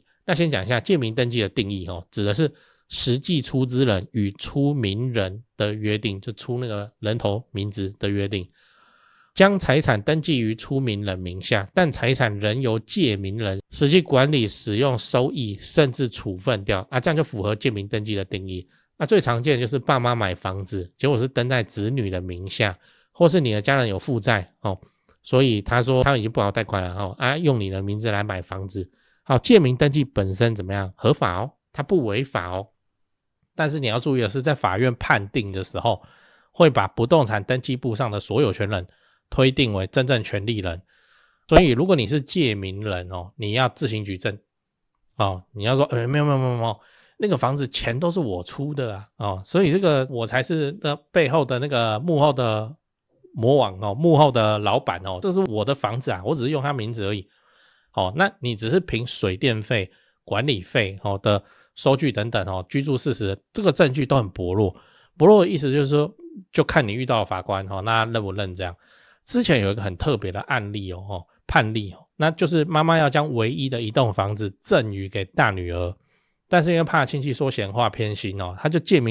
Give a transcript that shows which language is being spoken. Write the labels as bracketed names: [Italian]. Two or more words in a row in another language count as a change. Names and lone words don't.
[Chinese] 那先講一下借名登記的定義指的是實際出資人與出名人的約定，就出那個人頭名字的約定，將財產登記於出名人名下，但財產仍由借名人實際管理、使用、收益甚至處分掉這樣就符合借名登記的定義。最常見的就是爸媽買房子結果是登在子女的名下，或是你的家人有負債所以他說他已經不好貸款了用你的名字來買房子。借名登記本身怎麼樣？合法它不違法但是你要注意的是，在法院判定的時候，會把不動產登記簿上的所有权人推定為真正权利人。所以如果你是借名人你要自行舉證你要說沒有，那個房子錢都是我出的所以這個我才是背後的那個幕後的魔王幕後的老板這是我的房子我只是用他名字而已那你只是憑水電費、管理費的收據等等居住事實，這個證據都很薄弱。薄弱的意思就是說，就看你遇到的法官那認不認這樣。之前有一個很特別的案例判例那就是媽媽要將唯一的一棟房子贈予給大女兒，但是因為怕親戚說閒話偏心她就借名